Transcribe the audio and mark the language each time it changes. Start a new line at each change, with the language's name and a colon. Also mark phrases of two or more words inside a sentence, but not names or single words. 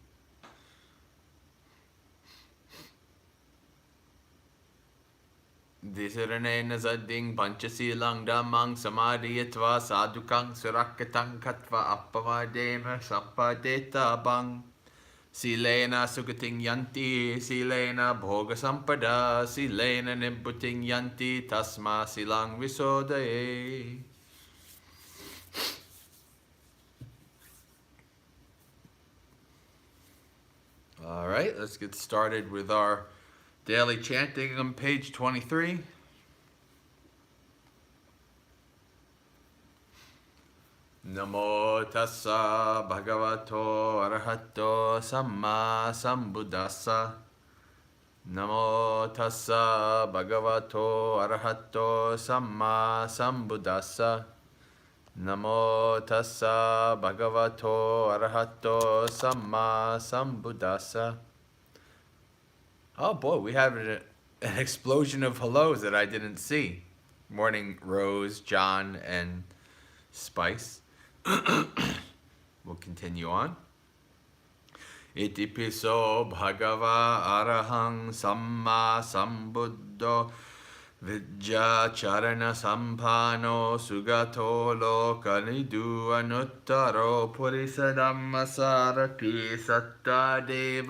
Pali: Disaranena Zadding Panchasilang Dhammang Samadhiyatva Sadhukang Surakatang Katva Appamadena Sampadeta Bang. Silena Sugating Yanti, Silena Bhoga Sampada, Silena Nibbuting Yanti, Tasma Silang Visodaye.
English: All right, let's get started with our daily chanting on page 23.
Pali: Namo tassa bhagavato arahato samma sambuddhassa. Namo tassa bhagavato arahato samma sambuddhassa. Namo tassa bhagavato arahato samma sambuddhassa.
English: Oh boy, we have an explosion of hellos that I didn't see. Morning, Rose, John, and Spice. We'll continue on.
Pali: Iti piso bhagava arahang samma sambuddho vidya charana sampano sugato lokanidu anuttaro purisa dhammasarati satta deva